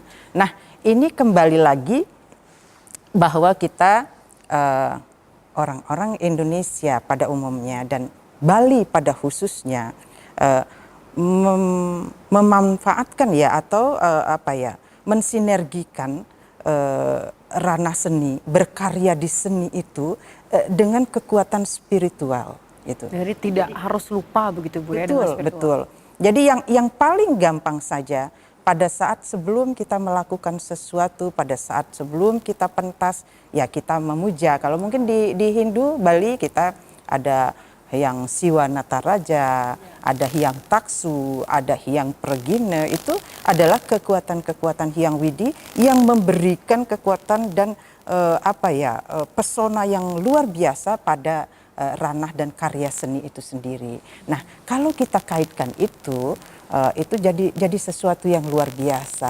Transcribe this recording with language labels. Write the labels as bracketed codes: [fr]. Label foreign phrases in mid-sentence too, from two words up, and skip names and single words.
[id] Nah, ini kembali lagi bahwa kita orang-orang Indonesia pada umumnya dan Bali pada khususnya memanfaatkan ya atau mensinergikan ranah seni, berkarya di seni itu dengan kekuatan spiritual itu. Jadi tidak harus lupa begitu Bu ya dengan spiritual. Betul. Jadi yang paling gampang saja pada saat sebelum kita melakukan sesuatu, pada saat sebelum kita pentas, ya kita memuja. Kalau mungkin di Hindu Bali kita ada Hyang Siwa Nataraja, ada Hyang Taksu, ada Hyang Pregine, itu adalah kekuatan-kekuatan Hyang Widi yang memberikan kekuatan dan pesona yang luar biasa pada ranah dan karya seni itu sendiri. Nah, kalau kita kaitkan itu jadi sesuatu yang luar biasa.